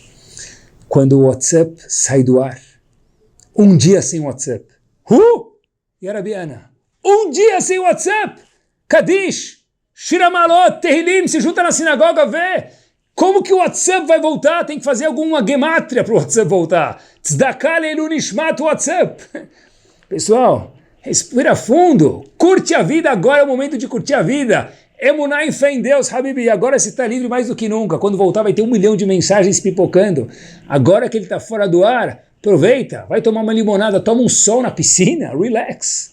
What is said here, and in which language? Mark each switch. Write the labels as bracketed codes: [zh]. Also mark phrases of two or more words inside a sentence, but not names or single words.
[pt] Quando o WhatsApp sai do ar, um dia sem WhatsApp. Yarabiana, um dia sem WhatsApp. Kadish, Shiramalot, Tehillim, se junta na sinagoga, vê. Como que o WhatsApp vai voltar? Tem que fazer alguma gemátria para o WhatsApp voltar. [he] Tzedakah leilun nishmat WhatsApp. [pt] Pessoal, respira fundo. Curte a vida, agora é o momento de curtir a vida. Emuná em fé em Deus, Habibi. Agora você está livre mais do que nunca. Quando voltar vai ter 1 milhão de mensagens pipocando. Agora que ele está fora do ar, aproveita. Vai tomar uma limonada, toma um sol na piscina, relax.